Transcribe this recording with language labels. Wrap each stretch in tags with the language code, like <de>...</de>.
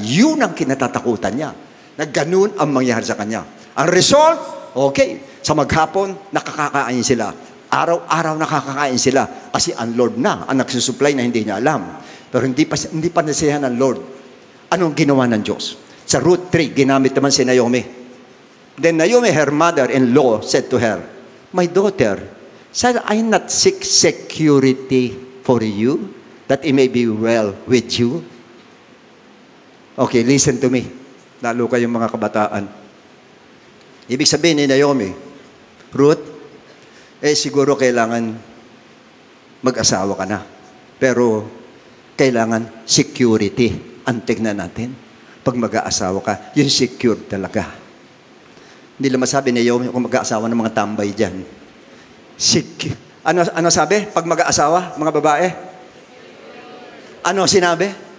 <tl>Yun ang kinatatakutan niya. Na ganun ang mangyari sa kanya. Ang result, okay, sa maghapon, nakakakain sila. Araw-araw nakakakain sila kasi ang Lord na ang nagsusupply na hindi niya alam. Pero hindi pa nasiyahan ng Lord. Anong ginawa ng Diyos? Sa Ruth 3, ginamit naman si Naomi.</tl> <en>Then Naomi, her mother-in-law, said to her, my daughter, shall I not seek security for you, that it may be well with you? Okay, listen to me.</en> <tl>Lalo kayong mga kabataan. Ibig sabihin ni Naomi, Ruth, siguro kailangan mag-asawa ka na. Pero kailangan security. Ang tignan natin. Pag mag-aasawa ka, yung secure talaga. Hindi lang masabi ni Naomi kung mag-aasawa ng mga tambay dyan. Ano sabi? Pag mag-aasawa, mga babae? Ano sinabi?</tl>